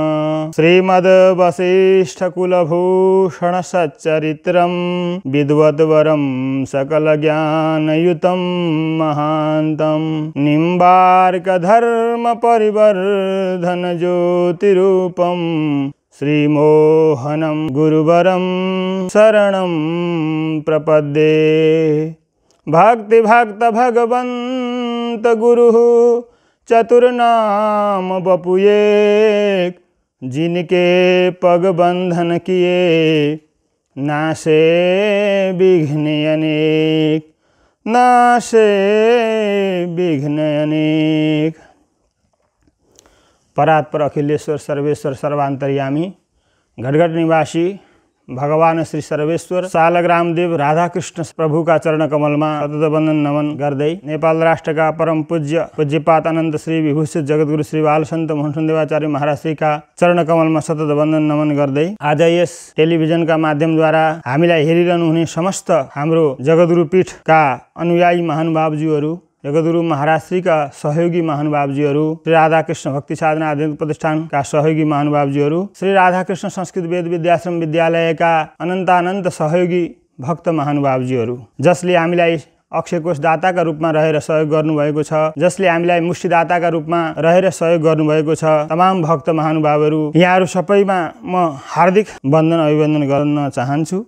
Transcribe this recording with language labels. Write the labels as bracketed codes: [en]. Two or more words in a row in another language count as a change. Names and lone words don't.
[sa] श्रीमद्वसिष्ठकुलभूषणसच्चरित्रं विद्वद्वरं सकलज्ञानयुतं महान्तं निम्बार्कधर्मपरिवर्धनज्योतिरूपं श्रीमोहनं गुरुवरं शरणं प्रपद्ये। [bra] भक्तिभक्त भगवंत गुरु चतुर्नाम बपुएक जिनके पग बंधन किए नासे विघ्न अनेक, नासे विघ्न अनेक। [ne] परात्पर अखिलेश्वर सर्वेश्वर सर्वान्तर्यामी घटघट निवासी भगवान श्री सर्वेश्वर सालग्राम देव राधाकृष्ण प्रभुका चरण कमलमा सतत वन्दन नमन गर्दै नेपाल राष्ट्रका परम पूज्यपात अनन्त श्री विभूषित जगद्गुरु श्री बालसन्त मोहन देवाचार्य महाराज श्रीका चरण कमलमा सतत वन्दन नमन गर्दै आज यस टेलिभिजनका माध्यमद्वारा हामीलाई हेरिरहनु हुने समस्त हाम्रो जगद्गुरु पीठका अनुयायी महानुभावज्यूहरू, जगद्गुरु महाराज श्रीका सहयोगी महानुभावजीहरू, श्री राधाकृष्ण भक्ति साधना आध्यात्मिक प्रतिष्ठानका सहयोगी महानुभावजीहरू, श्री राधाकृष्ण संस्कृत वेद विद्याश्रम विद्यालयका अनन्त सहयोगी भक्त महानुभावजीहरू, जसले हामीलाई अक्षयकोष दाताका रूपमा रहेर सहयोग गर्नुभएको छ, जसले हामीलाई मुष्टिदाताका रूपमा रहेर सहयोग गर्नुभएको छ, तमाम भक्त महानुभावहरू, यहाँहरू सबैमा म हार्दिक वन्दन अभिवन्दन गर्न चाहन्छु।